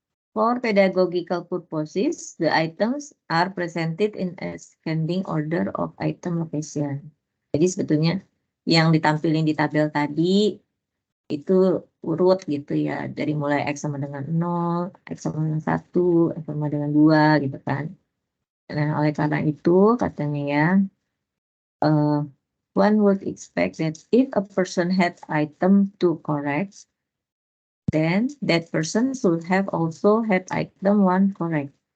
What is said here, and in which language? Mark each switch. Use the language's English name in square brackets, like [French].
[English] For pedagogical purposes, the items are presented in ascending order of item location. [Indonesian] Jadi sebetulnya yang ditampilin di tabel tadi itu urut gitu ya, dari mulai X sama dengan 0, X sama dengan 1, X sama dengan 2 gitu kan. [English] Nah, [Indonesian] oleh karena itu katanya ya, [English] uh, one would expect that if a person had item to correct, then that person should have also had item one correct.